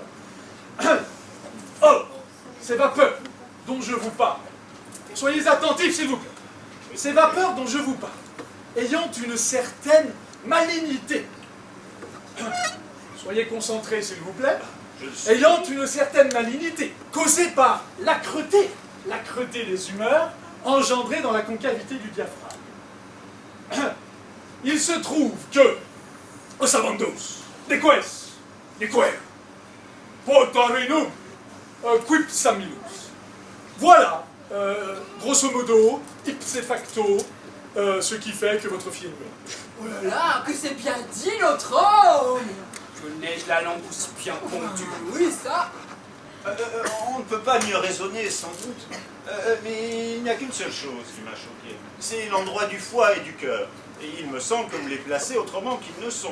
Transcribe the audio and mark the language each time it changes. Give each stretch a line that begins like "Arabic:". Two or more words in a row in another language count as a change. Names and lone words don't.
French: Or, ces vapeurs dont je vous parle, soyez attentifs s'il vous plaît, ces vapeurs dont je vous parle, ayant une certaine malignité, soyez concentrés s'il vous plaît, ayant une certaine malignité, causée par l'âcreté des humeurs, engendrée dans la concavité du diaphragme. Il se trouve que, os amandos, de quer, potarinum, quipsamilus.
Latin: Voilà, grosso modo, ipse facto,
French: ce qui fait que votre fille est muette. Oh là là, que c'est bien dit l'autre homme. Que n'ai-je la langue aussi bien pondue. Oui, ça. On ne peut pas mieux raisonner, sans doute. Mais il n'y a qu'une seule chose qui m'a choqué. C'est l'endroit du foie et du cœur. Et il me semble que vous les placez autrement qu'ils ne sont.